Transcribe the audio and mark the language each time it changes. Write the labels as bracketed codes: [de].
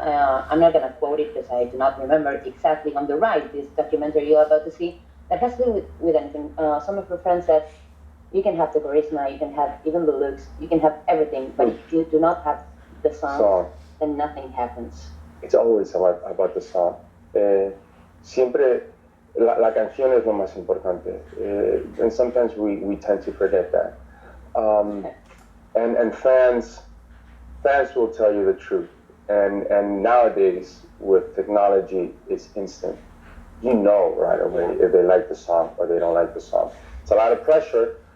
[en] I'm not gonna quote it because I do not remember exactly on the right. This documentary you're about to see that has to do with anything. Some of your friends said you can have the charisma, you can have even the looks, you can have everything, but if you do not have the song, then nothing happens. It's always about the song. [es] Siempre la canción es lo más importante. [en] And sometimes we tend to forget that. And fans will tell you the truth. And nowadays, with technology, it's instant. You know right away if they like the song or they don't like the song. It's a lot of pressure.